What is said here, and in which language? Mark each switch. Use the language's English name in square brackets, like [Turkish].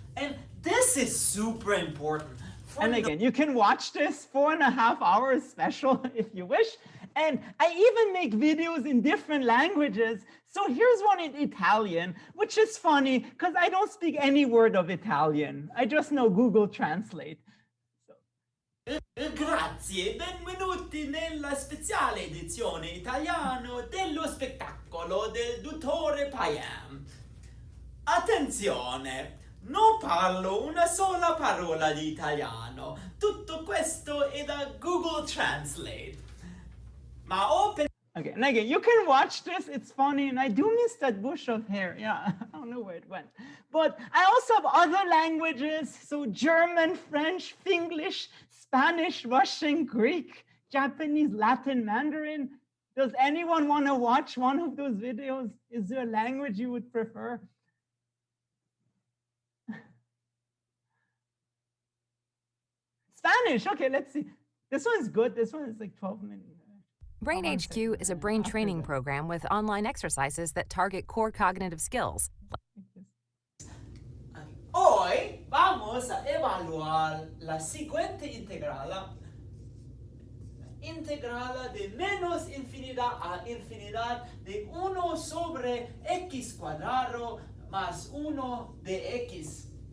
[English] And this is super important. And again, you can watch this 4.5 hours special if you wish. And I even make videos in different languages. So here's one in Italian, which is funny because I don't speak any word of Italian. I just know Google Translate. [Italian] Grazie, benvenuti nella speciale edizione italiano dello spettacolo del dottore Peyam. Attenzione, non parlo una sola parola di italiano. Tutto questo è da Google Translate. Ma [English] okay, and again, you can watch this. It's funny, and I do miss that bush of hair. Yeah, I don't know where it went. But I also have other languages. So German, French, Finglish, Spanish, Russian, Greek, Japanese, Latin, Mandarin. Does anyone want to watch one of those videos? Is there a language you would prefer? Spanish, okay, let's see. This one's good. This one is like 12 minutes. Brain HQ is a brain training program with online exercises that target core cognitive skills. [Spanish] Hoy vamos a evaluar la siguiente integrala. Integrala de menos infinidad a infinidad de 1 sobre x cuadrado más 1 de x.